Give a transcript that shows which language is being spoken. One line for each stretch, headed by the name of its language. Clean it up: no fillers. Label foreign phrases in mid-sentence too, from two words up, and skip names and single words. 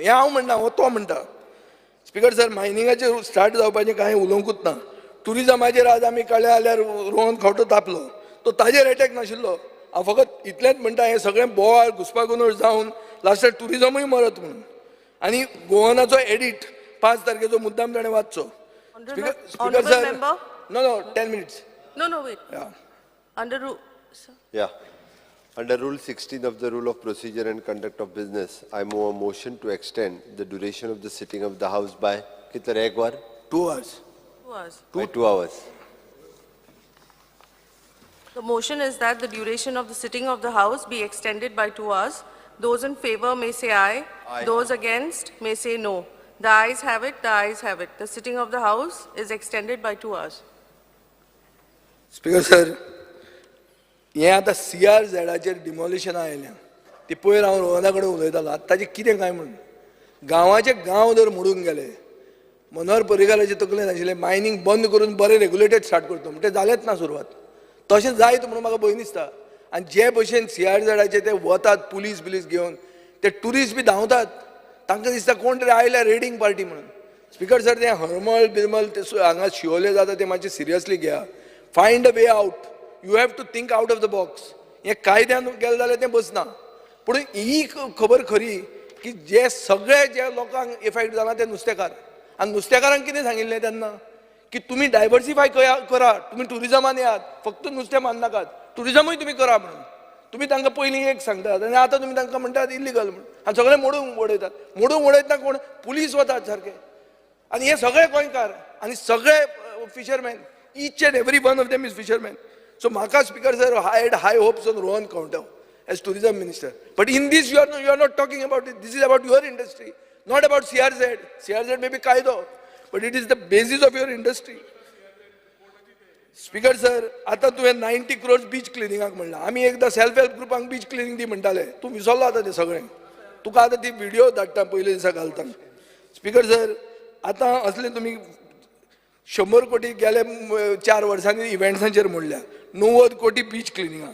Konkani: हें हांव म्हणना, हो तो म्हणटा. स्पीकर सर, मायनिंगाचेर स्टार्ट जावपाचें कांय उलोवंकूच ना. टुरिजमाचेर आज आमी कळ्ळें जाल्यार रोहन खंवटो तापलो, तो ताजेर एटॅक नाशिल्लो, हांव फकत इतलेंच म्हणटा हें सगळें बोवाळ घुसपागोंदळ जावन लास्टाक टुरिजमूय मरत म्हणून आनी गोवनाचो एडिट 5 तारखेचो मुद्दाम ताणें वाचचो.
English: Honorable member? No, 10 minutes. No, wait. Yeah. Under rule, sir. Yeah. Under Rule 16 of the Rule of Procedure and Conduct of Business, I move a motion to extend the duration of the sitting of the House by
Hindi: कितना रहे एक बार?
English: 2 hours. Who was? By 2 hours. The motion is that the duration of the sitting of the House be extended by 2 hours. Those in favor may say aye. Aye. Those against may say no. The ayes have it, the ayes have it. The sitting of the House is extended by 2 hours.
Konkani: स्पीकर सर, हें आतां CRZाचेर डिमॉलिशनां आयल्यां ती पयर हांव रोहना कडेन उलयतालो आतां ताजें कितें काय म्हणून गांवाचे गांव जर मोडून गेले मनोहर पर्रीकाराचे तकलेन आशिल्लें मायनींग बंद करून बरें रेगुलेटेड स्टार्ट करता म्हणटा जालेंच ना सुरवात तशें जायत म्हणून म्हाका भंय दिसता. आनी जे भशेन CRZाचे ते वतात पुलीस घेवन ते ट्युरिस्ट बी धांवतात तांकां दिसता कोण तरी आयल्या रेडिंग पार्टी म्हणून. स्पीकर सर तें हरमळ बिरमळ ते हांगा शिवोले जाता ते मातशें सिरियसली घेया.
English: find a way out. you have to think out of the box.
Konkani: हें कायद्यान गेलें जाल्यार तें बसना पूण ही खबर खरी की जे सगळे जे लोकांक इफेक्ट जाला ते नुस्तेकार आनी नुस्तेकारांक कितें सांगिल्लें तेन्ना की तुमी डायवर्सिफाय करा तुमी टुरिजमान येयात फक्त नुस्तें माननाकात टुरिजमूय तुमी करा म्हणून तुमी तांकां पयलीं एक सांगतात आनी आतां तुमी तांकां म्हणटात इल्लिगल म्हणून आनी सगळे मोडून उडयतना कोण पुलीस वतात सारके आनी हे सगळे गोंयकार आनी सगळे फिशरमॅन
English: each and every one of them is fishermen. So Maka Speaker sir, I had high hopes on Rohan Kaunta as tourism minister. But in this you are not talking about it. This is about your industry, not about CRZ. CRZ may be Kaido, but it is the basis of your industry. Speaker sir,
Konkani: आता तुवें 90
English: crores beach cleaning
Konkani: म्हणला. आमी एकदा सेल्फ हेल्प ग्रुपांक
English: beach cleaning
Konkani: दी म्हणटाले. तूं विसरलो आतां तें सगळें. तुका आतां ती व्हिडिओ धाडटा पयले दिसा घालता. स्पीकर सर, आतां असले तुमी 100 कोटी गेले 4 वर्सांनी इव्हेंट्सांचेर मोडल्या 90 कोटी बीच क्लिनिंगाक.